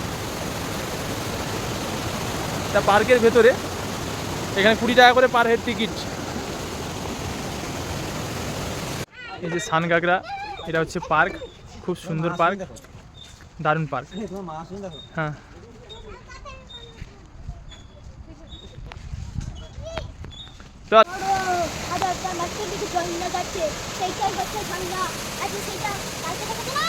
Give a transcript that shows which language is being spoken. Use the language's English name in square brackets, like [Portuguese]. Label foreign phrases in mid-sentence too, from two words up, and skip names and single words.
[Bangla] এটা পার্কের ভেতরে এখানে 20 টাকা করে [English] per head [Bangla] টিকিট এই যে সানগাগরা এটা হচ্ছে পার্ক খুব সুন্দর পার্ক দারুণ পার্ক হ্যাঁ চল [Malay] ada macam ni kita nak baca. Saya baca bangla. Ada saya baca kata lah.